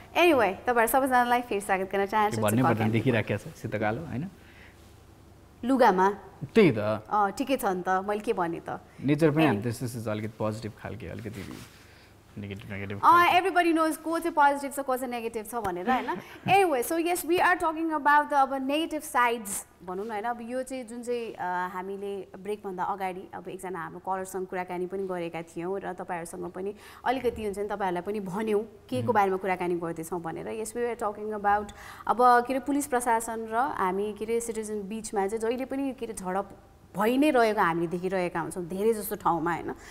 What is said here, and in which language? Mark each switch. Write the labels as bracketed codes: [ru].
[ne] Anyway, तपाईहरु सबैजनालाई फेरि स्वागत गर्न चाहन्छु। भन्ने पर्दैन देखिराखेको छ सेतो कालो हैन? लुगामा त्यही त ठिकै छ नि त, मैले के भने त नेचर पनि हामी त्यस अलिकति पोजिटिभ खालके अलिकति नेगेटिभ [en] everybody knows [ne] को चाहिँ पोजिटिभ छ को चाहिँ नेगेटिभ छ भनेर हैन। [en] anyway so yes we are talking about the अब negative sides [ne] भनौँ न हैन। अब यो चाहिँ जुन चाहिँ हामीले ब्रेकभन्दा अगाडि अब एकजना हाम्रो कलरसँग कुराकानी पनि गरेका थियौँ र तपाईँहरूसँग पनि अलिकति हुन्छ नि तपाईँहरूलाई पनि भन्यौँ के को बारेमा कुराकानी गर्दैछौँ भनेर। [en] yes we are talking about [ne] अब के अरे पुलिस प्रशासन र हामी के अरे सिटिजन बिचमा चाहिँ जहिले पनि के अरे झडप भइ नै रहेको हामीले देखिरहेका हुन्छौँ धेरै जस्तो ठाउँमा होइन।